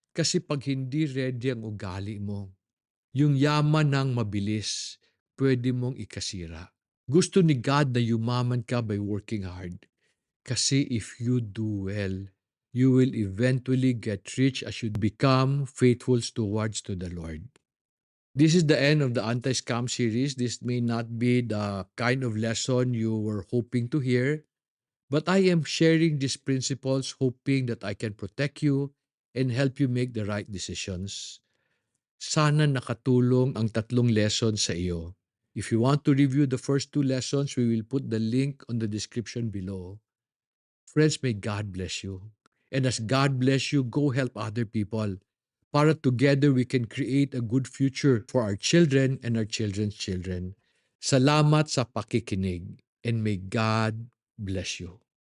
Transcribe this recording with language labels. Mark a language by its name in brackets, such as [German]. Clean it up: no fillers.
[Filipino] Kasi pag hindi ready ang ugali mo, yung yaman ng mabilis, pwede mong ikasira. Gusto ni God na yumaman ka [English] by working hard. Kasi if you do well, you will eventually get rich as you become faithful stewards to the Lord. This is the end of the anti-scam series. This may not be the kind of lesson you were hoping to hear, but I am sharing these principles hoping that I can protect you and help you make the right decisions. [Filipino] Sana nakatulong ang tatlong lessons sa iyo. [English] If you want to review the first two lessons, we will put the link on the description below. Friends, may God bless you. And as God bless you, go help other people. Para together we can create a good future for our children and our children's children. [Filipino] Salamat sa pakikinig [English] and may God bless you.